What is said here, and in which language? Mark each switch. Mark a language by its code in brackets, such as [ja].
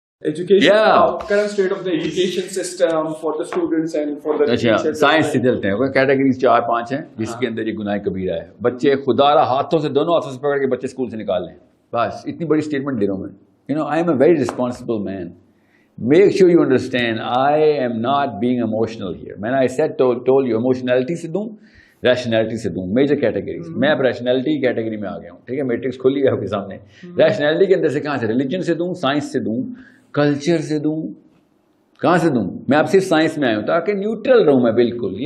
[en] Education, current state of the education system for the students and for the teachers. [ur] Science سے چلتے ہیں. Categories 4-5 ہیں جس کے اندر یہ گناہ کبیرہ ہے. بچے خدا را ہاتھوں سے دونوں ہاتھوں سے پکڑ کے بچے اسکول سے نکال لیں. بس اتنی بڑی اسٹیٹمنٹ دے رہا ہوں میں. [en] I am a very responsible man. Make sure you understand I am not being emotional here. [ur] میں نے [en] told you [ur] emotionality سے دوں, ریشنلٹی سے دوں, میجر کیٹیگریز. میں اب ریشنلٹی کی کیٹیگری میں آ گیا ہوں. ٹھیک ہے, میٹرکس کھلی ہے آپ کے سامنے. ریشنلٹی کے اندر سے کہاں سے, ریلیجن سے دوں, سائنس سے دوں, کلچر سے دوں, کہاں سے دوں؟ میں اب صرف سائنس میں آیا ہوں تاکہ نیوٹرل رہوں میں بالکل.